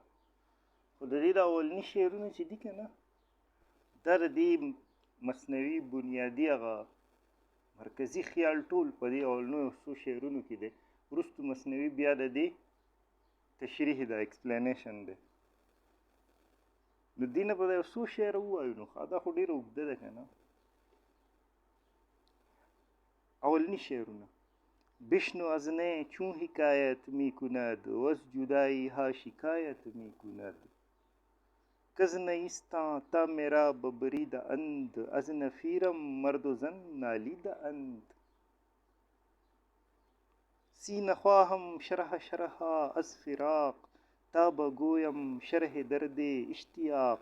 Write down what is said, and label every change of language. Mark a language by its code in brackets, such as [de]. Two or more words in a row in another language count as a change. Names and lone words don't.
[ps] خو د دې د اولني شعرونه چې دي که نه، دا د دې مثنوي بنیادي هغه مرکزي خیال ټول په دې اولنو څو شعرونو کې دی. وروستو مثنوي بیا د دې تشریح ده، ایکسپلینیشن دی. نو دې نه به یو څو شعر ووایو. نو دا خو ډېره اوږده ده که نه. اولنی شعرونه: [fa] بشنو از نی چون حکایت می کند و از جدایی ها شکایت می کند. کز نیستان تا میرا ببریده اند، از نفیرم مرد و زن نالیده اند. سینه خواهم شرح شرحا از فراق، تا بگویم شرح درد اشتیاق.